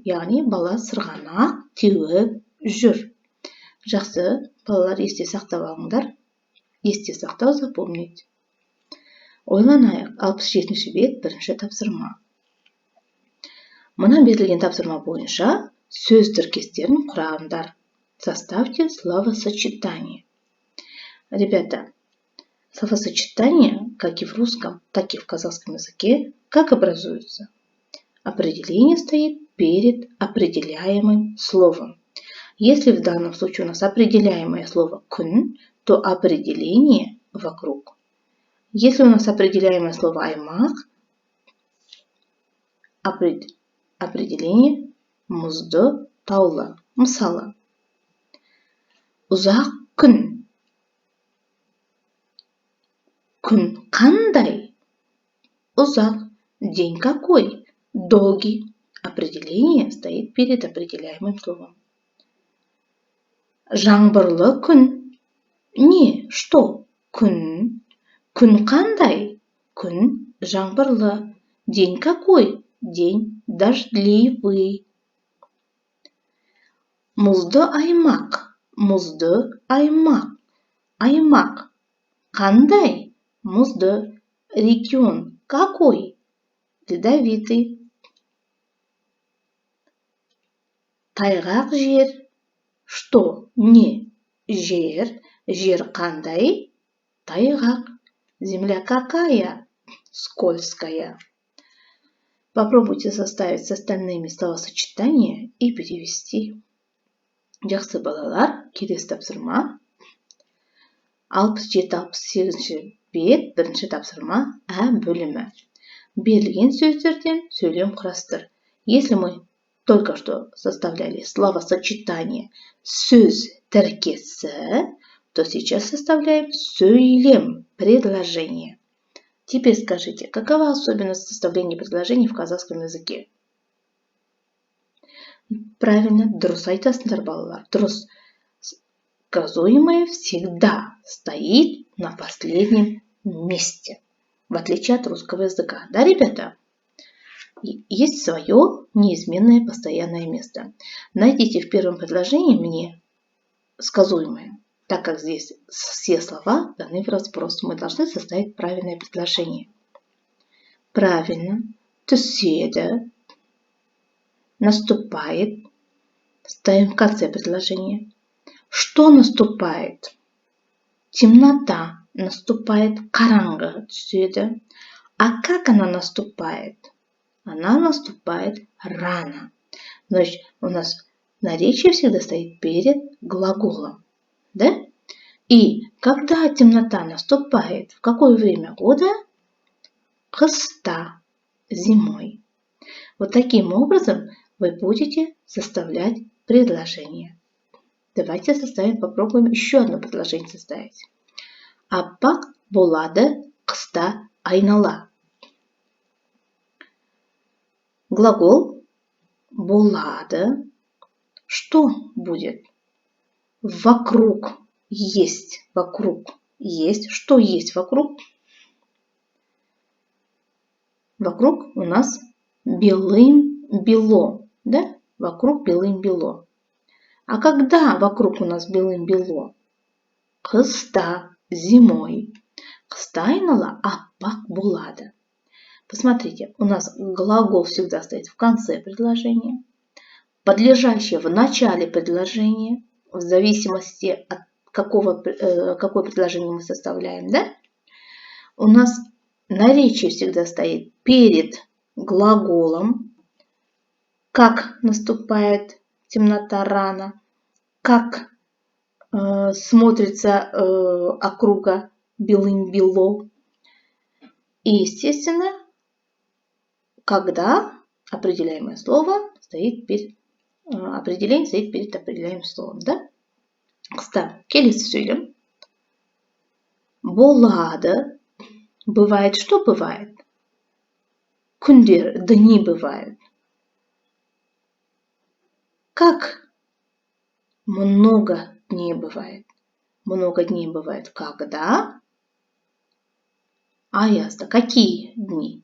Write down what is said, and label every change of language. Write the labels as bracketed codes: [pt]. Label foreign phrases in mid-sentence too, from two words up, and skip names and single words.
[kk] Яғни бала сырғанақ теуіп жүр. Жақсы, балалар, есте сақтап алыңдар. Есте сақтау, запомнить. Ойланайық. 67-ші бет, бірінші тапсырма. Мына берілген тапсырма бойынша сөз тіркестерін құраңдар. [ru] Составьте словосочетание. Ребята, словосочетание, как и в русском, так и в казахском языке, как образуется? Определение стоит перед определяемым словом. Если в данном случае у нас определяемое слово «күн», то определение вокруг. Если у нас определяемое слово «аймақ», определение «мұзды», «таулы». [kk] Мысалы, ұзақ күн. Күн қандай? Ұзақ. [ru] День какой? Долгий. Определение стоит перед определяемым словом. [kk] Жаңбырлы күн. Не, что? Күн. Күн қандай? Күн жаңбырлы. [ru] День какой? День дождливый. [kk] Мұзды аймақ. Мұзды аймақ. Аймақ қандай? [ru] Мұзды. Регион какой? [kk] Ледовитый. Тайғақ жер. Что? Не. Жер. Жер қандай? Тайғақ. [ru] Земля какая? Скользкая. Попробуйте составить с остальными словосочетания и перевести. [kk] Жақсы балалар, келесі тапсырма. 67-68 бет, бірінші тапсырма А бөлімі. Берілген сөздерден сөйлем құрастыр. [ru] Если мы только что составляли словосочетание [kk] сөз тіркесі, [ru] то сейчас составляем сөйлем, предложение. Теперь скажите, какова особенность составления предложений в казахском языке? Правильно, [kk] дұрыс айтасыңдар балалар. Дұрыс. [ru] Сказуемое всегда стоит на последнем месте, в отличие от русского языка. Да, ребята? Есть свое неизменное постоянное место. Найдите в первом предложении мне сказуемое. Так как здесь все слова даны в разброс, мы должны составить правильное предложение. Правильно. Түседі. Наступает. Ставим в конце предложения. Что наступает? Темнота наступает, [kk] қараңғы түседі. [ru] А как она наступает? Она наступает рано. Значит, у нас наречие всегда стоит перед глаголом. Да? И когда темнота наступает, в какое время года? [kk] Қыста, зимой. [ru] Вот таким образом вы будете составлять предложение. Давайте попробуем еще одно предложение составить. [kk] Аппақ болады қыста айнала. [ru] Глагол болады. Что будет? Вокруг есть вокруг? Есть. Что есть вокруг? Вокруг у нас белым-бело. Да? Вокруг белым-бело. А когда вокруг у нас белым-бело? [kk] Қыста, зимой. Қыста айнала аппақ болады. [ru] Посмотрите, у нас глагол всегда стоит в конце предложения, подлежащее в начале предложения, в зависимости от какое предложение мы составляем, да? У нас наречие всегда стоит перед глаголом, как наступает темнота рано, как смотрится округа белым-бело. И, естественно, когда определяемое слово стоит перед определение стоит перед определяемым словом, да? [kk] Қыста келесі сөйлем. Болады. [ru] Бывает, что бывает? Күндер, дни бывают. Как много дней бывает? Много дней бывает когда? Аязда. Какие дни?